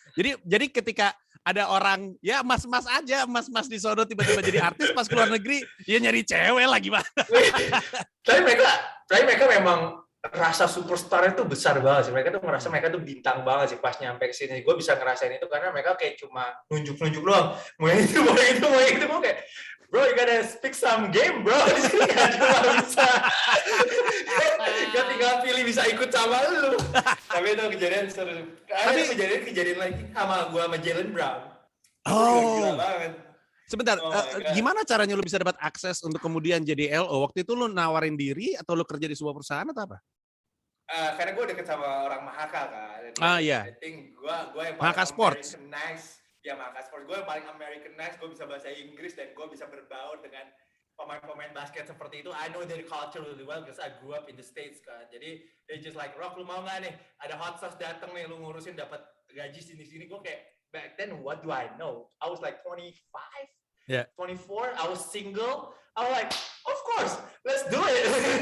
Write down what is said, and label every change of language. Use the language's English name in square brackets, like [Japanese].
[Indonesian] Jadi ketika ada orang ya mas-mas di sono tiba-tiba jadi artis, pas keluar negeri ya nyari cewek lah gimana. Tapi mereka memang rasa superstar itu besar banget sih. Mereka tuh ngerasa mereka tuh bintang banget sih pas nyampe ke sini. Gue bisa ngerasain itu karena mereka kayak cuma nunjuk-nunjuk doang. Mau itu. Gue kayak, [English] bro, you gotta speak some game, bro. [Indonesian] Di sini gak cuma bisa. Gak tinggal pilih bisa ikut sama lu. Tapi itu kejadian seru. Ada kejadian lagi sama gue sama Jaylen Brown. Gila banget. Sebentar, gimana caranya lu bisa dapat akses untuk kemudian jadi LO? Waktu itu lu nawarin diri atau lu kerja di sebuah perusahaan atau apa? Karena gue deket sama orang Mahaka kan. Iya. [English] I think [Indonesian] gue yang paling Mahaka Sports. Americanized. Ya Mahaka Sports. Gue yang paling Americanized. Gue bisa bahasa Inggris dan gue bisa berbaur dengan pemain-pemain basket seperti itu. [English] I know their culture really well because I grew up in the States kan. [Indonesian] Jadi [English] they just like, Rock [Indonesian] lu mau nggak nih? Ada hot sauce dateng nih, lu ngurusin dapat gaji sini-sini. Gue kayak [English] back then what do I know? I was like 25, 24. I was single. I was like, of course, let's do it.